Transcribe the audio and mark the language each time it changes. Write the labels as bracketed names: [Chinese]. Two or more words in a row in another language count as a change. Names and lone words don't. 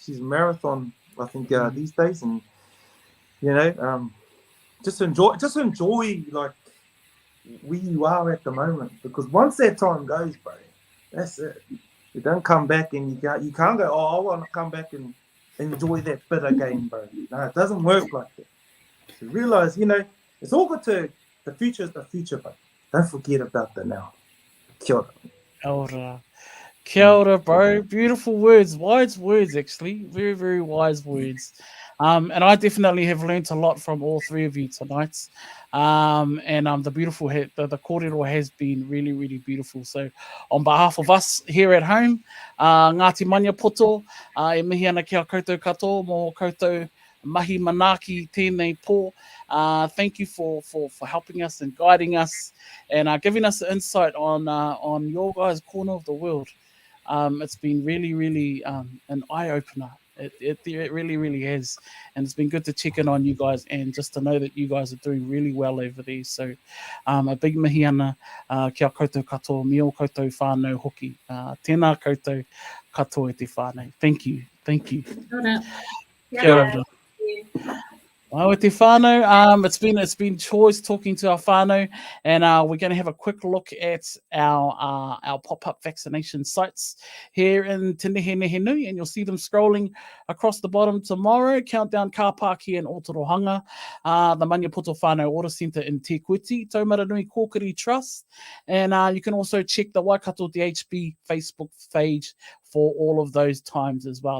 [English] She's a marathon, I think, these days. And you know, just enjoy like where you are at the moment, because once that time goes, bro, that's it. You don't come back and you can't go, oh, I want to come back and enjoy that bit again, bro. No, it doesn't work like that. So realize, you know, it's all good to, the future is the future, but don't forget about the now. [Māori] Kia ora. Kia ora. Kia ora, bro. [English] Beautiful words, wise words, actually. Very, very wise words. And I definitely have learnt a lot from all three of you tonight. And the beautiful, the kōrero has been really, really beautiful. So, on behalf of us here at home, [Māori] Ngāti Maniapoto, e mihi ana kia koutou katoa, mō koutou mahi manaki tēnei pō. [English] Thank you for helping us and guiding us and giving us insight on your guys' corner of the world. It's been really, really an eye-opener. It really, really has. And it's been good to check in on you guys and just to know that you guys are doing really well over there. So a big [Māori] mihi ana kia koutou katoa, mio koutou whānau hoki. Tēnā koutou katoa e te whānau. [English] Thank you. Thank you. [Māori] Kia ora. Well, te whānau, [English] it's been choice talking to our whānau, and we're going to have a quick look at our pop-up vaccination sites here in Te Nehenehenui, and you'll see them scrolling across the bottom tomorrow. Countdown car park here in Aotearoa, the Maniapoto Whānau Order Centre in Te Kuiti, Taumaranui Kōkiri Trust, and you can also check the Waikato DHB Facebook page for all of those times as well.